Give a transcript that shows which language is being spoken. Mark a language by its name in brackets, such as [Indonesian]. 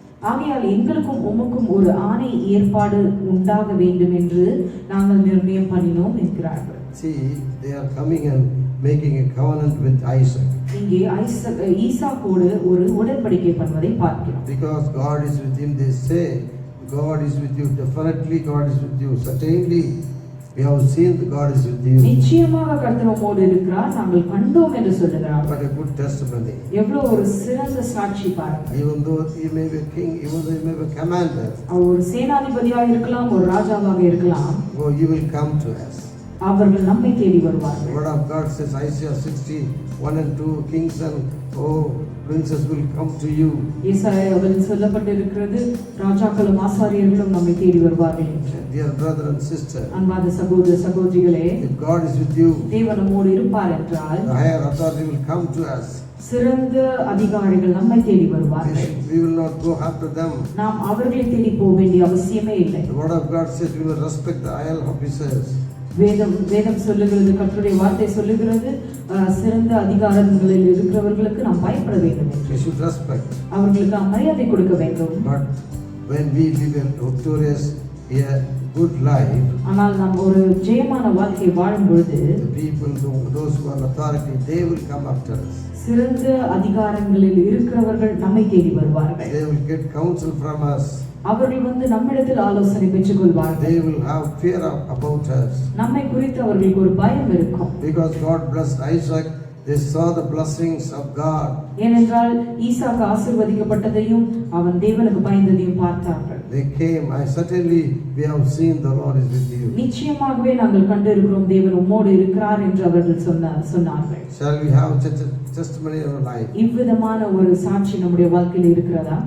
[Tamil] ஆகையால் எங்களுக்கும் உமக்கும் ஒரு ஆணை ஏற்பாடு உண்டாக வேண்டும் என்று நாங்கள் நிர்ணயம் பண்ணினோம் என்கிறார்கள். [English] See, they are coming and making a covenant with Isaac. [Tamil] இங்கே ஈசாக்கோடு ஒரு உடன்படிக்கை பண்ணுவதை பார்க்கிறோம். [English] Because God is with him, they say God is with you. Definitely God is with you. Certainly we have seen that God is with you. [Tamil] நிச்சயமாக கர்த்தர் உம்மோடு இருக்கிறார், நாங்கள் கண்டோம் என்று சொல்லுகிறார்கள். [English] But a good testimony. [Tamil] எவ்வளவு ஒரு சிறந்த சாட்சி பாருங்கள். [English] Even though he may be a king, even though he may be a commander, [Tamil] அவர் ஒரு சேனாதிபதியாக இருக்கலாம், ஒரு ராஜாவாக இருக்கலாம், [English] oh, he will come to us. [Tamil] அவர்கள் நம்மை தேடி வருவார்கள். [English] The word of God says, Isaiah 60:1-2, kings and princes will come to you. [Tamil] ஏசாயாவில் சொல்லப்பட்டிருக்கிறது, ராஜாக்களும் ஆசாரியர்களும் நம்மை தேடி வருவார்கள் என்று. [English] Dear brother and sister, [Tamil] அன்பான சகோதர சகோதரிகளே, [English] if God is with you, [Tamil] தேவன் நம்மோடு இருப்பார் என்றால் [English] the higher authority will come to us. [Tamil] சிறந்த அதிகாரிகள் நம்மை தேடி வருவார்கள். [English] We will not go after them. [Tamil] நாம் அவர்களை தேடி போக வேண்டிய அவசியமே இல்லை. [English] The word of God says we will respect the higher officers. [Tamil] வேதம் சொல்லுகிறது, கர்த்தருடைய வார்த்தை சொல்லுகிறது, சிறந்த அதிகாரங்களில் இருக்கிறவர்களுக்கு நாம் பயப்பட வேண்டும் என்று. [English] We should respect. [Tamil] அவர்களுக்கு நாம் மரியாதை கொடுக்க வேண்டும். [English] But when we live a victorious, a good life, [Tamil] ஆனால் நாம் ஒரு ஜெயமான வாழ்க்கையை வாழும் பொழுது, [English] the people, those who are authority, they will come after us. [Tamil] சிறந்த அதிகாரங்களில் இருக்கிறவர்கள் நம்மை தேடி வருவார்கள். [English] They will get counsel from us. [Tamil] அவர்கள் வந்து நம்மிடத்தில் ஆலோசனை பெற்றுக் கொள்வார்கள். [English] They will have fear about us. [Tamil] நம்மை குறித்து அவர்களுக்கு ஒரு பயம் இருக்கும். [English] Because God blessed Isaac, they saw the blessings of God. [Tamil] ஏனென்றால் ஈசாக்கு ஆசீர்வதிக்கப்பட்டதையும் அவன் தேவனுக்கு பயந்ததையும் பார்த்தார்கள். [English] They came, I certainly we have seen the Lord is with you. [Tamil] நிச்சயமாகவே நாங்கள் கண்டிருக்கிறோம், தேவன் உம்மோடு இருக்கிறார் என்று அவர்கள் சொன்னார்கள். [English] Shall we have such a testimony in our life? [Tamil] இவ்விதமான ஒரு சாட்சி நம்முடைய வாழ்க்கையில் இருக்கிறதா?